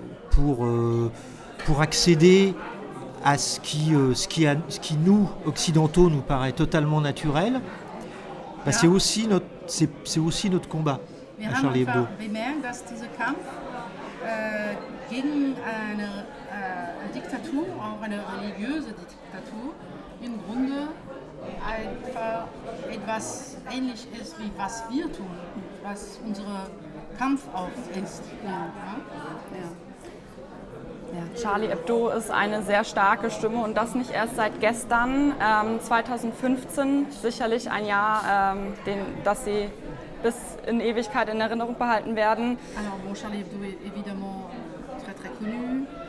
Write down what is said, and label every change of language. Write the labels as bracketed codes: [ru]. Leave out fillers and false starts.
[fr] pour accéder à ce qui nous, occidentaux, nous paraît totalement naturel, bah, c'est aussi notre combat à Charlie Hebdo. [de] Wir haben bemerkt, dass dieser Kampf gegen eine Diktatur, auch eine religiöse Diktatur, im Grunde einfach etwas ähnlich ist, wie was wir tun, was unser Kampf auch ist. Ja. Charlie Hebdo ist eine sehr starke Stimme und das nicht erst seit gestern. 2015 sicherlich ein Jahr, das sie bis in Ewigkeit in Erinnerung behalten werden. [fr] Alors bon, Charlie Hebdo est évidemment très très connu.